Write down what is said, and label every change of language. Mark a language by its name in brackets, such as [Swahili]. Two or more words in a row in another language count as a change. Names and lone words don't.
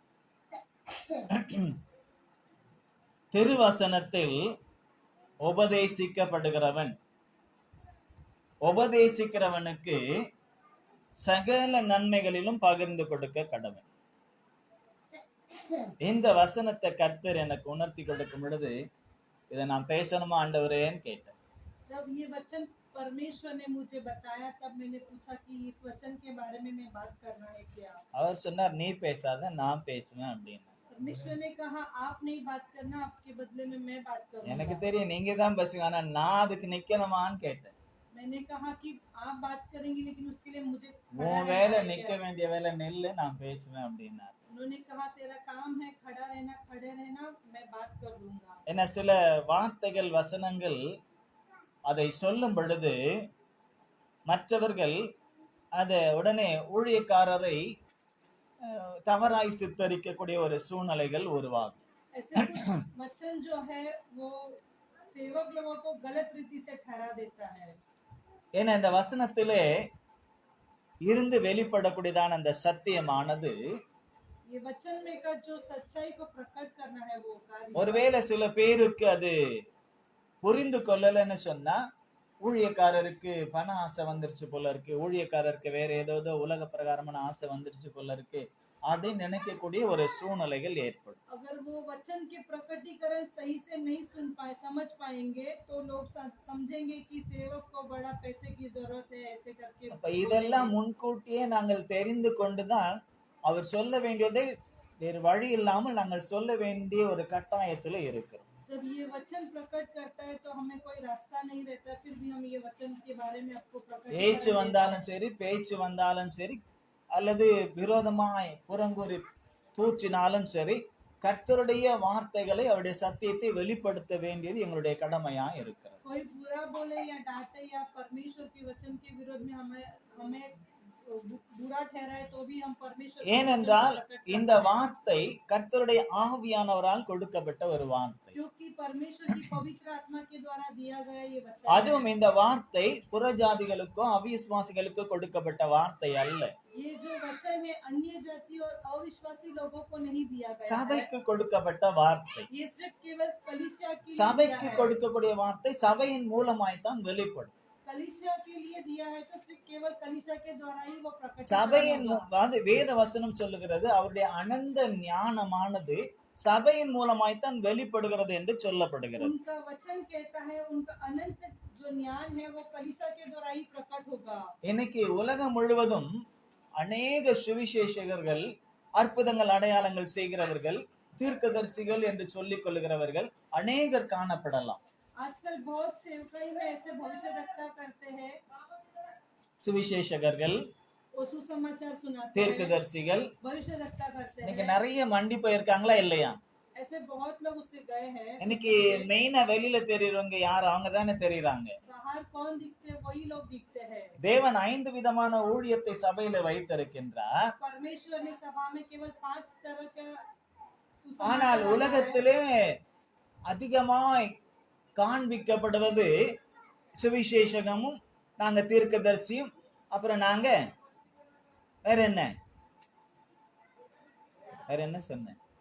[Tamil] திருவசனத்தில் உபதேசிக்கப்படுகிறவன், உபதேசிக்கிறவனுக்கு சகல நன்மைகளிலும் பகிர்ந்து கொடுக்க கடவன். இந்த வசனத்தை கர்த்தர் எனக்கு உணர்த்தி கொடுக்கும் பொழுது இதை நான் பேசணுமா ஆண்டவரேன்னு கேட்டேன். [Hindi] जब ये वचन परमेश्वर ने मुझे बताया तब मैंने पूछा कि इस वचन के बारे में मैं बात करना है क्या। [Tamil] அவர் சொன்னார், நீ பேசாத, நான் பேசுவேன் அப்படின்னு. [Hindi] परमेश्वर ने कहा आप नहीं बात करना, आपके बदले में मैं बात [Tamil] எனக்கு [Hindi] करूंगा। [Tamil] தெரியும் நீங்க தான் பேசுவீங்க, ஆனா நான் அதுக்கு நிக்கணுமான்னு கேட்டேன். [Hindi] मैंने कहा कि आप बात करेंगे लेकिन उसके लिए मुझे खड़ा [Tamil] உன் [Hindi] रहना [Tamil] வேலை [Hindi] है [Tamil] நிக்க [Hindi] क्या? [Tamil] வேண்டிய வேலை நெல்லு, நான் பேசுவேன் அப்படின்னார். [Hindi] उन्होंने कहा तेरा काम है खड़ा रहना, खड़े रहना, मैं बात कर लूंगा। [Tamil] என்ன சில வார்த்தைகள் வசனங்கள் அதை சொல்லும் பொழுது மற்றவர்கள் அதை உடனே ஊழியக்காரரை தவறாய் சித்தரிக்கக்கூடிய ஒரு சூழ்நிலைகள் உருவாகும். [Hindi] ऐसे कुछ वचन जो है वो सेवक लोगों को गलत रीति से ठहरा देता है। [Tamil] ஏன்னா இந்த வசனத்திலே இருந்து வெளிப்படக்கூடியதான அந்த சத்தியமானது [Hindi] ये वचन में का जो सच्चाई को प्रकट करना है वो कार्य। [Tamil] ஒருவேளை சில பேருக்கு அது புரிந்து கொள்ளலைன்னு சொன்னா, ஊழியக்காரருக்கு பண ஆசை வந்துருச்சு போல இருக்கு, ஊழியக்காரருக்கு வேற ஏதாவது உலக பிரகாரமான ஆசை வந்துருச்சு போல இருக்கு அப்படின்னு நினைக்கக்கூடிய ஒரு சூழ்நிலைகள் ஏற்படும். [Hindi] अगर वो वचन के प्रकटीकरण सही से नहीं सुन पाए, समझ पाएंगे तो लोग समझेंगे कि सेवक को बड़ा पैसे की जरूरत है, ऐसे करके। [Tamil] அப்ப இதெல்லாம் முன்கூட்டியே நாங்கள் தெரிந்து கொண்டுதான் அவர் சொல்ல வேண்டியதை வேறு வழி இல்லாமல் நாங்கள் சொல்ல வேண்டிய ஒரு கட்டாயத்துல இருக்கிறோம். [Hindi] जब ये वचन प्रकट करता है तो हमें कोई रास्ता नहीं रहता, फिर भी हम ये वचन के बारे में आपको प्रकट [Tamil] ஏச்சு வந்தாலும் சரி, பேச்சு வந்தாலும் சரி, அல்லது விரோதமாய் புறங்கூறி தூற்றினாலும் சரி, கர்த்தருடைய வார்த்தைகளை அவருடைய சத்தியத்தை வெளிப்படுத்த வேண்டியது எங்களுடைய கடமையா இருக்கிறது. [Hindi] कोई बुरा बोले या डांटे या परमेश्वर के वचन के विरोध में हमें बुरा ठहराए तो भी हम परमेश्वर [Tamil] ஏனென்றால் இந்த வார்த்தை கர்த்தருடைய ஆவியானவரால் கொடுக்கப்பட்ட ஒரு வார்த்தை. [Hindi] क्योंकि परमेश्वर की पवित्र आत्मा के द्वारा दिया गया ये वचन। [Tamil] அதுவும் இந்த வார்த்தை புறஜாதிகளுக்கோ அவிசுவாசிகளுக்கோ கொடுக்கப்பட்ட வார்த்தை அல்ல. [Hindi] ये जो वचन है अन्य जाति और अविश्वासी लोगों को नहीं दिया गया है। [Tamil] சபைக்கு கொடுக்கப்பட்ட வார்த்தை. [Hindi] ये सिर्फ केवल कलीसिया के लिए [Tamil] சபைக்கு [Hindi] दिया है। [Tamil] கொடுக்கக்கூடிய வார்த்தை சபையின் மூலமாய்த்தான் வெளிப்படும். [Hindi] कलीसिया के लिए दिया है तो सिर्फ केवल कलीसिया के द्वारा ही वो प्रकट [Tamil] சபையின் வேத வசனம் சொல்லுகிறது, அவருடைய அனந்த ஞானமானது சபையின் மூலமாய்த்தான் வெளிப்படுகிறது என்று சொல்லப்படுகிறது. [Hindi] उनका वचन कहता है उनका अनंत जो ज्ञान है वो कलीसिया के द्वारा ही प्रकट होगा। [Tamil] இன்னைக்கு உலகம் முழுவதும் அநேக சுவிசேஷகர்கள், அற்புதங்கள் அடையாளங்கள் செய்கிறவர்கள், தீர்க்கதரிசிகள் என்று சொல்லிக் கொள்ளுகிறவர்கள் அநேகர் காணப்படலாம். [Hindi] आजकल बहुत सेवकाई में ऐसे भविष्यवक्ता करते हैं, [Tamil] சுவிசேஷகர்கள், [Hindi] वो सुसमाचार सुनाते हैं, [Tamil] தீர்க்கதரிசிகள் [Hindi] भविष्यवक्ता करते [Tamil] இன்னைக்கு [Hindi] हैं। [Tamil] நிறைய மண்டி போயிருக்காங்களா இல்லையா? [Hindi] ऐसे बहुत लोग उससे गए हैं। [Tamil] இன்னைக்கு மெயினா வெளியில தெரியறவங்க யார்? அவங்க தானே தெரியுறாங்க. [Hindi] बाहर कौन दिखते हैं? वही लोग दिखते हैं। [Tamil] தேவன் 5 விதமான ஊழியத்தை சபையில வைத்திருக்கின்றார். [Hindi] परमेश्वर ने सभा में केवल 5 तरह का [Tamil] ஆனால் [Hindi] सुसमाचार [Tamil] உலகத்திலே அதிகமாய் காண்பிக்கப்படுவது சுவிசேஷகமும், நாங்க தீர்க்கதரிசியும், அப்புறம் நாங்க வேற என்ன சொன்னேன்?